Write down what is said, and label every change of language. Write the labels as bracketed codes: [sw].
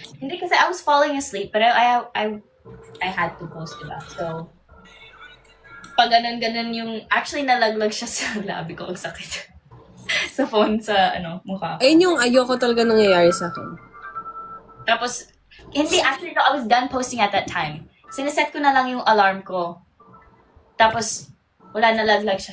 [tl] Hindi kasi [en] I was falling asleep, but I had to post, [tl] diba? So, pag ganun yung... Actually, nalaglag siya sa labi ko. Ang sakit. Sa phone, sa mukha ko. Ayun yung ayoko talaga nangyayari sa akin. Tapos, hindi, [en] actually, no, I was done posting at that time. [tl] Sineset ko na lang yung alarm ko. Tapos, wala, nalaglag siya.